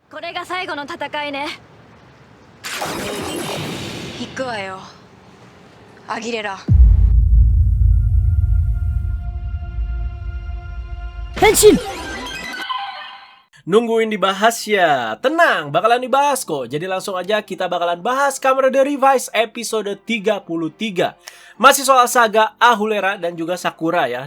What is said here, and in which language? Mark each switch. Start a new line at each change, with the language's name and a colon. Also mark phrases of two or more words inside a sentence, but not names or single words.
Japanese: これが最後の戦いね。行くわよ、アギレラ。 Henshin!
Indonesian: Nungguin dibahas ya? Tenang, bakalan dibahas kok. Jadi langsung aja kita bakalan bahas Kamen Rider Revised episode 33. Masih soal saga Ahulera dan juga Sakura ya.